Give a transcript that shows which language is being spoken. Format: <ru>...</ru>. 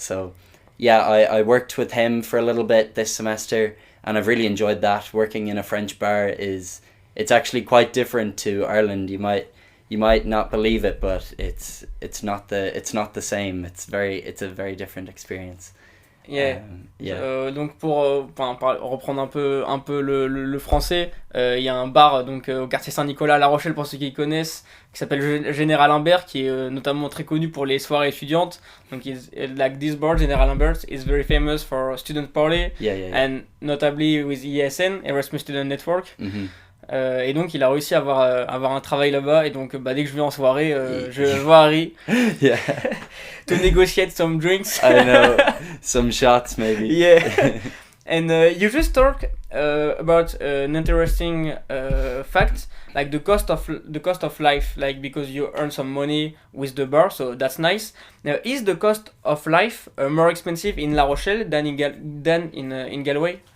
<en>So yeah, I worked with him for a little bit this semester, and I've really enjoyed that. Working in a French bar it's actually quite different to Ireland. You might not believe it, but it's not the same. It's a very different experience. Yeah.</en> <fr>Donc pour reprendre un peu le français, il y a un bar donc au quartier Saint-Nicolas à La Rochelle, pour ceux qui connaissent, qui s'appelle Général Imbert, qui est notamment très connu pour les soirées étudiantes.</fr> <en>Donc like this bar, Général Imbert, is very famous for student party, and notably with ESN, Erasmus Student Network. Mm-hmm.</en> <fr>Et donc il a réussi à avoir un travail là-bas, et donc dès que je vais en soirée, je vois Harry</fr> <en>to negotiate some drinks. I know, some shots maybe. Yeah. And you just talk about an interesting fact, like the cost of life, like because you earn some money with the bar, so that's nice. Now, is the cost of life more expensive in La Rochelle than in Galway?</en>